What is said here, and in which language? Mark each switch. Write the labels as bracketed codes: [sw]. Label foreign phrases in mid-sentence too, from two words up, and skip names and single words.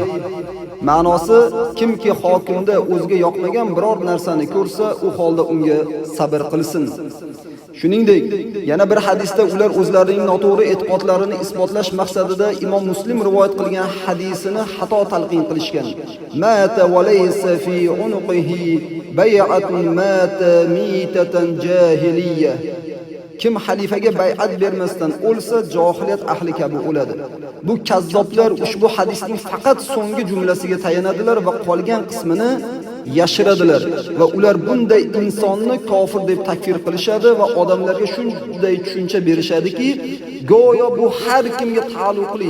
[uz] Ma'nosi, kimki hokimda o'ziga yoqmagan biror narsani ko'rsa, u holda unga sabr qilsin. Shuningdek, yana bir hadisda ular o'zlarining noto'g'ri e'tiqodlarini isbotlash maqsadida Imom Muslim rivoyat qilgan hadisini xato talqin qilishgan. [ar] مات وليس في عنقه بيعة مات ميتة جاهلية. [uz] Kim xalifaga bay'at bermasdan o'lsa, jahiliyat ahli kabi o'ladi. Bu kazzoblar ushbu hadisning faqat so'nggi jumlasiga tayanadilar va qolgan qismini yashiradilar va ular bunday insonni kofir deb takfir qilishadi va odamlarga shunday tushuncha berishadiki, go'yo bu har kimga taalluqli.